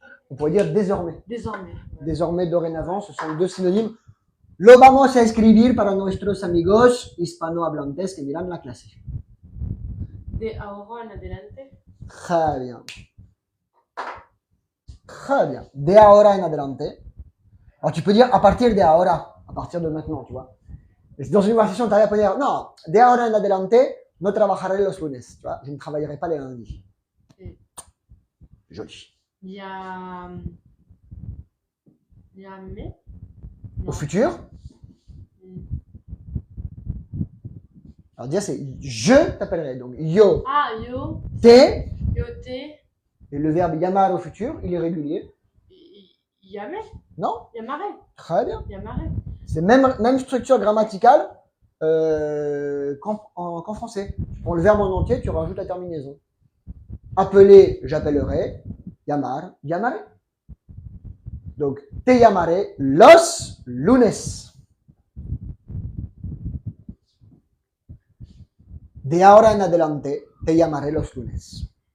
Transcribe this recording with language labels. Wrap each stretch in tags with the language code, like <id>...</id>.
<fr>On pourrait dire désormais. Désormais. Ouais. Désormais, dorénavant, ce sont deux synonymes.</fr> <es>Lo vamos a escribir para nuestros amigos hispanohablantes que miran la clase. De ahora en adelante.</es> <fr>Très bien.</fr> <es>Très bien. De ahora en adelante.</es> <fr>Alors, tu peux dire à partir</fr> <es>de ahora, à partir de maintenant, tu vois. Et dans une conversation, tu arrives à dire non, de ahora en adelante, no trabajaré los lunes.</es> <fr>Tu vois, je ne travaillerai pas les lundis. Joli. Il y a mais. Au futur. Alors, dire c'est je t'appellerai. Donc, yo.</fr> <es>Ah, yo. Te. Yo te.</es> <fr>Et le verbe yamar au futur, il est régulier.</fr> <es>Yamé.</es> <fr>Non?</fr> <es>Yamaré.</es> <fr>Très bien.</fr> <es>Yamaré.</es> <fr>C'est même structure grammaticale qu'en français. Pour le verbe en entier, tu rajoutes la terminaison. Appeler, j'appellerai.</fr> <es>Llamar, llamaré. Donc, te llamaré los lunes. De ahora en adelante, te llamaré los lunes.</es>